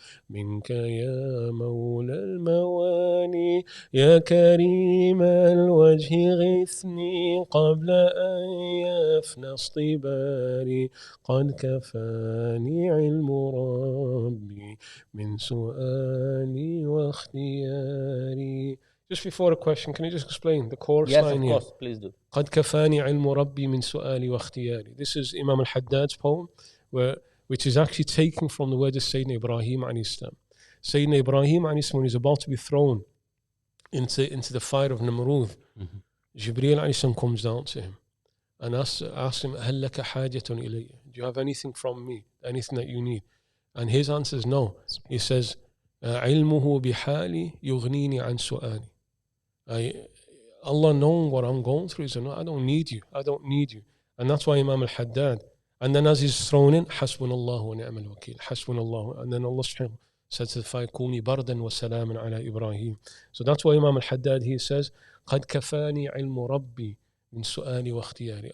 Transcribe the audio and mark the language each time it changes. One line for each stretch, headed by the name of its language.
Arabic: منك يا مولى الموالي يا كريم الوجه غثني قبل أن يفنى اصطباري قد كفاني علم ربي من سؤالي واختياري.
English: Just before a question, can you just explain the chorus Yes, line of here? course, please do.
Arabic: قد كفاني علم ربي من سؤالي واختياري.
English: This is Imam al-Haddad's poem, which is actually taken from the words of Sayyidina Ibrahim alayhi salam. Sayyidina Ibrahim alayhi salam, when he's about to be thrown into the fire of Namrud, Jibreel alayhi salam comes down to him and asks him,
Arabic: هل لك حاجة إلي?
English: Do you have anything from me? Anything that you need? And his answer is no. He says,
Arabic: علمه بحالي يغنيني عن سؤالي.
English: Allah knowing what I'm going through, he said, no, I don't need you. I don't need you. And that's why Imam al-Haddad, and then as he's thrown in,
Arabic: حسبنا wa ni'mal wakil, حسبنا.
English: And then Allah subhanahu said to the fire,
Arabic: كوني بردا وسلاما على إبراهيم.
English: So that's why Imam al-Haddad, he says,
Arabic: قد كفاني علم ربي من سؤالي واختياري.